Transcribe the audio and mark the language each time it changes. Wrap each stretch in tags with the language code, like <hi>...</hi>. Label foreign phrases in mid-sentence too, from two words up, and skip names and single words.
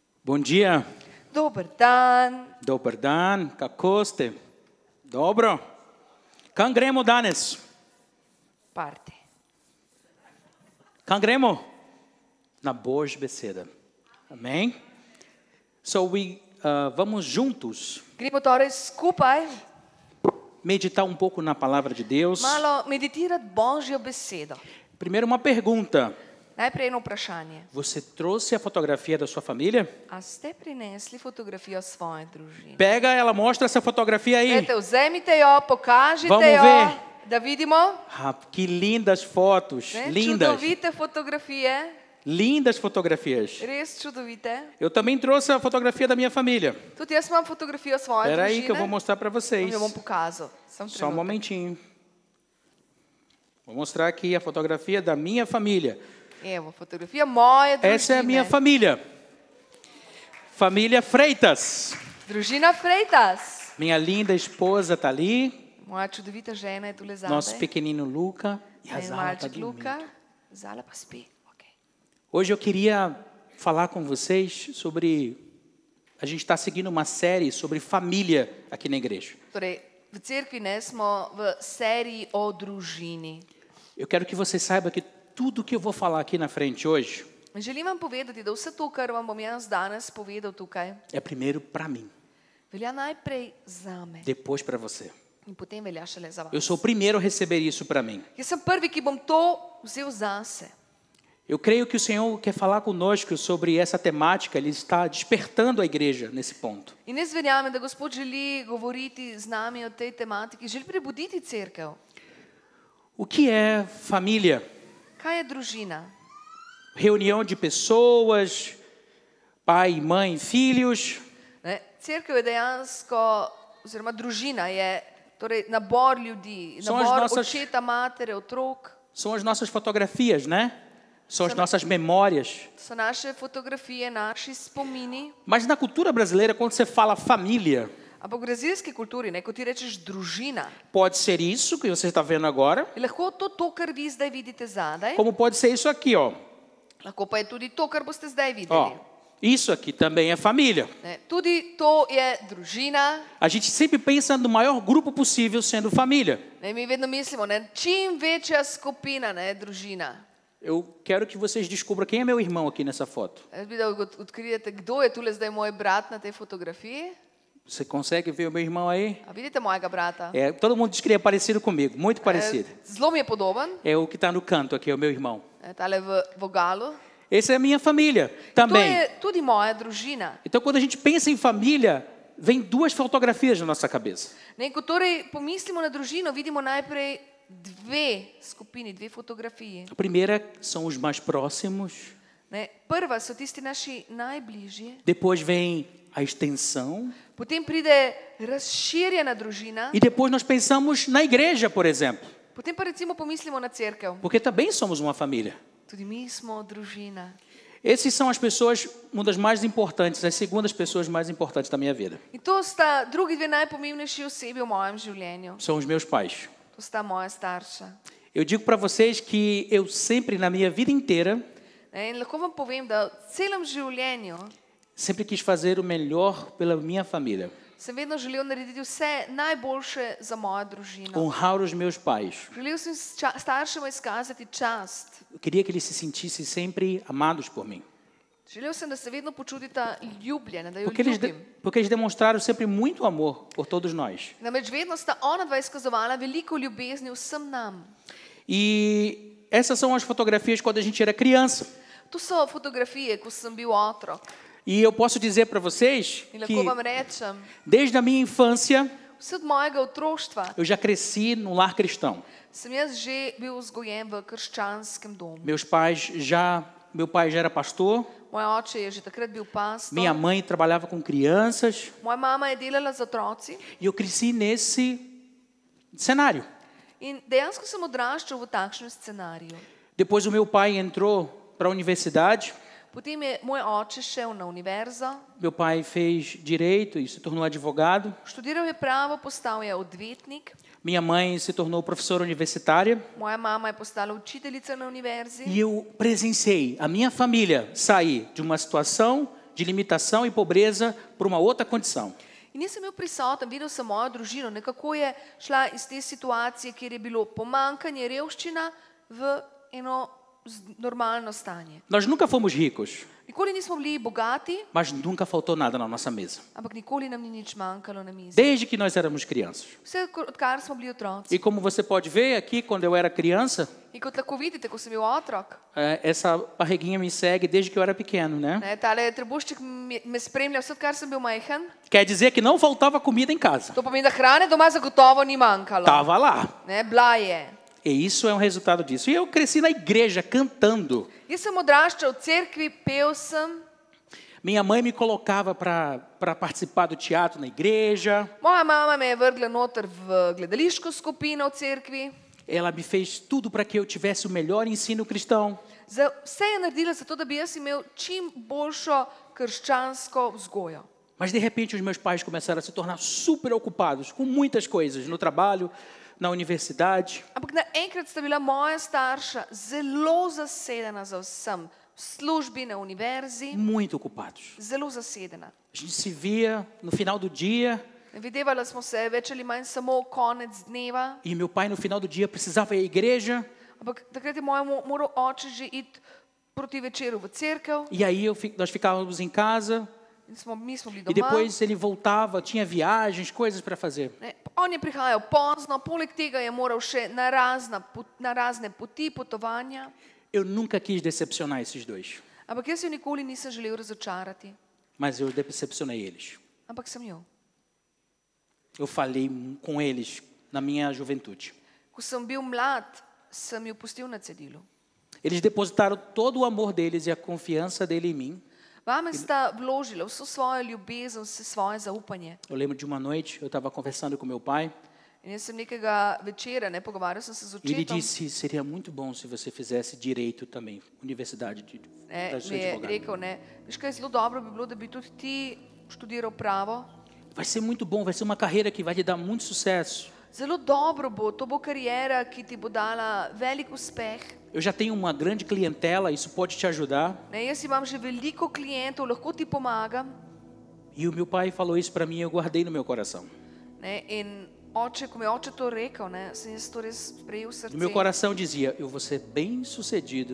<pt>Bom dia.</pt> <sl>Dober dan.</sl> <hr>Dobar dan. Kako ste? Dobro.</hr> <sl>Kam gremo danes?</sl> <pt>Parte.</pt> <sl>Kam gremo? Na Boas Beseda.</sl> <pt>Amém? Vamos juntos</pt> <sl>Gremo torej skupaj</sl> <pt>meditar um pouco na palavra de Deus.</pt> <sl>malo meditirati Božjo besedo.</sl> <pt>Primeiro uma pergunta.</pt> <sl>Najprej eno vprašanje.</sl> <pt>Você trouxe a fotografia da sua família?</pt> <sl>A ste prinesli fotografijo svoje družine?</sl> <pt>Pega ela, mostra essa fotografia aí.</pt> <sl>Dajte, vzemite jo, pokažite</sl> <pt>Vamos</pt> <sl>jo,</sl> <pt>ver.</pt> <sl>da vidimo.</sl> <pt>Ah, que lindas fotos.</pt> <sl>Ne,</sl> <pt>Lindas.</pt> <sl>čudovite fotografije,</sl> <pt>Lindas fotografias.</pt> <sl>res čudovite.</sl> <pt>Eu também trouxe a fotografia da minha família.</pt> <sl>Tudi jaz imam fotografijo svoje</sl> <pt>Espera aí</pt> <sl>družine.</sl> <pt>que eu vou mostrar para vocês.</pt> <sl>Jo bom pokazal. Samo</sl> <pt>Só um</pt> <sl>trenutek.</sl> <pt>momentinho. Vou mostrar aqui a fotografia da minha família.</pt> <sl>Evo, fotografija moje družine.</sl> <pt>Essa é a minha família. Família Freitas.</pt> <sl>Družina Freitas.</sl> <pt>Minha linda esposa está ali.</pt> <sl>Moja čudovita žena je tule zadaj.</sl> <pt>Nosso pequenino Luca. E a</pt> <sl>En</sl> <pt>Zala está</pt> <sl>malček</sl> <pt>dormindo.</pt> <sl>Luka. Zala pa spi. Okay.</sl> <pt>Hoje eu queria falar com vocês sobre... A gente está seguindo uma série sobre família aqui na igreja.</pt> <sl>Torej, v cerkvi ne smo v seriji o družini.</sl> <pt>Eu quero que você saiba que tudo que eu vou falar aqui na frente hoje</pt> <sl>Želim vam povedati, da vse to, kar vam bom jaz danes povedal tukaj,</sl> <pt>é primeiro para mim,</pt> <sl>velja najprej zame</sl> <pt>depois para você.</pt> <sl>in potem velja šele za vas.</sl> <pt>Eu sou o primeiro a receber isso para mim.</pt> <sl>Jaz sem prvi, ki bom to vzel zase.</sl> <pt>Eu creio que o Senhor quer falar conosco sobre essa temática, Ele está despertando a igreja nesse ponto.</pt> <sl>In jaz verjamem, da Gospod želi govoriti z nami o tej tematiki, želi prebuditi cerkev.</sl> <pt>O que é família?</pt> <sl>Kaj je družina?</sl> <pt>Reunião de pessoas, pai, mãe, filhos.</pt> <sl>Ne? Cerkev je dejansko, oziroma družina je torej nabor ljudi,</sl> <pt>São as</pt> <sl>nabor</sl> <pt>nossas-</pt> <sl>očeta, matere, otrok.</sl> <pt>São as nossas fotografias, né? São as nossas memórias.</pt> <sl>So naše fotografije, naši spomini.</sl> <pt>Mas na cultura brasileira, quando você fala família,</pt> <sl>Ampak v brazilski kulturi, ne, ko ti rečeš družina,</sl> <pt>pode ser isso que você está vendo agora,</pt> <sl>je lahko to, kar vi zdaj vidite zadaj,</sl> <pt>como pode ser isso aqui, ó.</pt> <sl>lahko pa je tudi to, kar boste zdaj videli.</sl> <pt>Ó, isso aqui também é família.</pt> <sl>Ne, tudi to je družina.</sl> <pt>A gente sempre pensa no maior grupo possível sendo família.</pt> <sl>Ne, mi vedno mislimo, ne, čim večja skupina ne, je družina.</sl> <pt>Eu quero que vocês descubram quem é meu irmão aqui nessa foto.</pt> <sl>Jaz bi, da odkrijete, kdo je tule zdaj moj brat na tej fotografiji.</sl> <pt>Você consegue ver o meu irmão aí?</pt> <sl>A vidite mojega brata?</sl> <pt>É, todo mundo diz que ele é parecido comigo, muito parecido.</pt> <sl>Zelo mi je podoben,</sl> <pt>É o que está no canto aqui, é o meu irmão.</pt> <sl>tale v vogalu.</sl> <pt>Essa é a minha família</pt> <sl>To</sl> <pt>também.</pt> <sl>je tudi moja družina.</sl> <pt>Então, quando a gente pensa em família, vem duas fotografias na nossa cabeça.</pt> <sl>Ne, ko torej pomislimo na družino, vidimo najprej dve skupini, dve fotografiji.</sl> <pt>A primeira são os mais próximos,</pt> <sl>Ne, prva so tisti naši najbližji,</sl> <pt>depois vem a extensão,</pt> <sl>potem pride razširjena družina,</sl> <pt>e depois nós pensamos na igreja, por exemplo,</pt> <sl>potem pa recimo pomislimo na cerkev.</sl> <pt>porque também somos uma família.</pt> <sl>Tudi mi smo družina.</sl> <pt>Essas são as pessoas, uma das mais importantes, as segundas pessoas mais importantes da minha vida.</pt> <sl>In to sta drugi dve najpomembnejši osebi v mojem življenju.</sl> <pt>São os meus pais.</pt> <sl>To sta moja starša.</sl> <pt>Eu digo para vocês que eu sempre, na minha vida inteira,</pt> <sl>Ne, in lahko vam povem, da v celem življenju</sl> <pt>sempre quis fazer o melhor pela minha família.</pt> <sl>sem vedno želel narediti vse najboljše za mojo družino.</sl> <pt>Honrar os meus pais.</pt> <sl>Želel sem staršema izkazati čast.</sl> <pt>Eu queria que eles se sentissem sempre amados por mim.</pt> <sl>Želel sem, da se vedno počutita ljubljene, da jo</sl> <pt>Porque</pt> <sl>ljubim.</sl> <pt>eles demonstraram sempre muito amor por todos nós.</pt> <sl>Namreč vedno sta ona dva izkazovala veliko ljubezni vsem nam.</sl> <pt>E essas são as fotografias quando a gente era criança.</pt> <sl>To so fotografije, ko sem bil otrok.</sl> <pt>E eu posso dizer para vocês</pt> <sl>In</sl> <pt>que</pt> <sl>lahko vam rečem,</sl> <pt>desde a minha infância</pt> <sl>vse od mojega otroštva</sl> <pt>eu já cresci num lar cristão.</pt> <sl>sem jaz že bil vzgojen v krščanskem domu.</sl> <pt>Meu pai já era pastor,</pt> <sl>Moj oče je že takrat bil pastor.</sl> <pt>minha mãe trabalhava com crianças</pt> <sl>Moja mama je delala z otroci.</sl> <pt>e eu cresci nesse cenário.</pt> <sl>In dejansko sem odraščal v takšnem scenariju.</sl> <pt>Depois o meu pai entrou para a universidade.</pt> <sl>Potem je moj oče šel na univerzo,</sl> <pt>Meu pai fez direito e se tornou advogado.</pt> <sl>študiral je pravo, postal je odvetnik.</sl> <pt>Minha mãe se tornou professora universitária.</pt> <sl>Moja mama je postala učiteljica na univerzi.</sl> <pt>E eu presenciei a minha família sair de uma situação de limitação e pobreza para uma outra condição.</pt> <sl>In nisem bil prisoten, videl sem mojo družino, nekako je šla iz te situacije, kjer je bilo pomankanje, revščina, v eno normalno stanje.</sl> <pt>Nós nunca fomos ricos,</pt> <sl>Nikoli nismo bili bogati,</sl> <pt>mas nunca faltou nada na nossa mesa.</pt> <sl>ampak nikoli nam ni nič manjkalo na mizi.</sl> <pt>Desde que nós éramos crianças.</pt> <sl>Vse odkar smo bili otroci.</sl> <pt>E como você pode ver aqui, quando eu era criança,</pt> <sl>In kot lahko vidite, ko sem bil otrok,</sl> <pt>essa barriguinha me segue desde que eu era pequeno, né?</pt> <sl>ne, tale trebušček me spremlja vse, odkar sem bil majhen.</sl> <pt>Quer dizer que não faltava comida em casa.</pt> <sl>To pomeni, da hrane doma zagotovo ni manjkalo.</sl> <pt>Tava lá.</pt> <sl>Ne, bila je.</sl> <pt>E isso é um resultado disso. E eu cresci na igreja cantando.</pt> <sl>Jaz sem odraščal v cerkvi, pel sem.</sl> <pt>Minha mãe me colocava para participar do teatro na igreja.</pt> <sl>Moja mama me je vrgla noter v gledališko skupino v cerkvi.</sl> <pt>Ela me fez tudo para que eu tivesse o melhor ensino cristão.</pt> <sl>Vse je naredila zato, da bi jaz imel čim boljšo krščansko vzgojo.</sl> <pt>Mas de repente os meus pais começaram a se tornar super ocupados com muitas coisas, no trabalho, na universidade.</pt> <sl>Ampak naenkrat sta bila moja starša zelo zasedena za vsem. V službi, na univerzi,</sl> <pt>Muito ocupados.</pt> <sl>zelo zasedena.</sl> <pt>A gente se via no final do dia</pt> <sl>Videvala smo se več ali manj samo konec dneva,</sl> <pt>e meu pai no final do dia precisava ir à igreja.</pt> <sl>ampak takrat je moral oče že iti proti večeru v cerkev</sl> <pt>E aí nós ficávamos em casa</pt> <sl>in mi smo bili</sl> <pt>e</pt> <sl>doma.</sl> <pt>depois ele voltava, tinha viagens, coisas para fazer.</pt> <sl>Ne, on je prihajal pozno, poleg tega je moral še na razne poti, potovanja.</sl> <pt>Eu nunca quis decepcionar esses dois,</pt> <sl>Ampak jaz jo nikoli nisem želel razočarati,</sl> <pt>mas eu decepcionei eles.</pt> <sl>ampak sem jo.</sl> <pt>Eu falei com eles na minha juventude.</pt> <sl>Ko sem bil mlad, sem jo pustil na cedilu.</sl> <pt>Eles depositaram todo o amor deles e a confiança dele em mim.</pt> <sl>Vame sta vložila vso svojo ljubezen, vse svoje zaupanje.</sl> <pt>Eu lembro de uma noite, eu estava conversando com meu pai</pt> <sl>In jaz sem nekega večera, pogovarjal sem se z</sl> <pt>e ele</pt> <sl>očetom,</sl> <pt>disse: seria muito bom se você fizesse direito também, universidade para ser</pt> <sl>mi je</sl> <pt>advogado.</pt> <sl>rekel, veš kaj, zelo dobro bi bilo, da bi tudi ti študiral pravo.</sl> <pt>Vai ser muito bom, vai ser uma carreira que vai te dar muito sucesso.</pt> <sl>Zelo dobro bo, to bo karijera, ki ti bo dala velik uspeh.</sl> <pt>Eu já tenho uma grande clientela, isso pode te ajudar.</pt> <sl>Jaz imam že veliko klientov, lahko ti pomagam.</sl> <pt>E o meu pai falou isso para mim, eu guardei no meu coração.</pt> <sl>In oče, ko mi je oče to rekel, sem jaz to res sprejel v</sl> <pt>No</pt> <sl>srce.</sl> <pt>meu coração dizia: eu vou ser bem sucedido</pt>